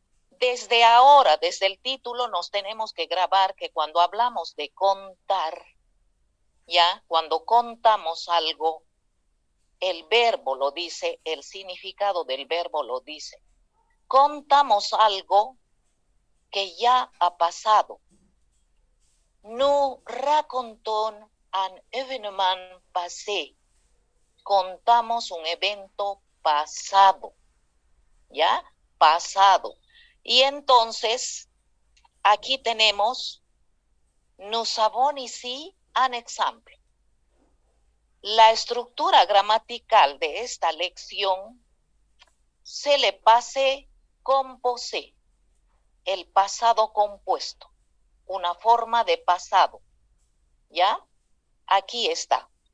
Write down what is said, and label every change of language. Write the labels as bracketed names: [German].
[Spanish] Desde ahora, desde el título, nos tenemos que grabar que cuando hablamos de contar, ya, cuando contamos algo, el verbo lo dice, el significado del verbo lo dice. Contamos algo que ya ha pasado. [French] Nous racontons un événement passé. [Spanish] Contamos un evento pasado, ¿ya? Pasado. Y entonces, aquí tenemos, [French] nous avons ici un exemple. [Spanish] La estructura gramatical de esta lección se le pase composé, el pasado compuesto, una forma de pasado, ¿ya? Aquí está.